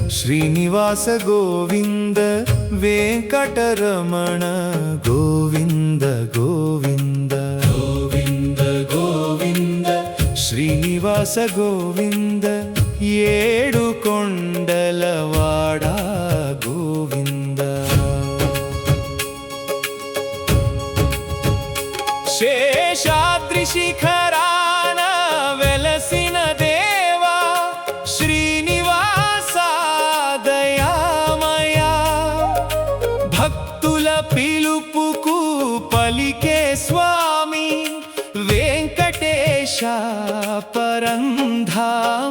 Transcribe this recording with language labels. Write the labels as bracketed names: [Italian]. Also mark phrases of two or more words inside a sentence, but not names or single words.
[Kannada] ಶ್ರೀನಿವಾಸ ಗೋವಿಂದ ವೆಂಕಟರಮಣ ಗೋವಿಂದ ಗೋವಿಂದ ಗೋವಿಂದ ಗೋವಿಂದ ಶ್ರೀನಿವಾಸ ಗೋವಿಂದ ಏಳು ಕೊಂಡಲವಾಡ ಗೋವಿಂದ [Telugu] శేషాద్రి శిఖరాన వెలసిన దేవా శ్రీనివాస దయామయ భక్తుల పిలుపుకు పలికే స్వామి వెంకటేశ పరంధామ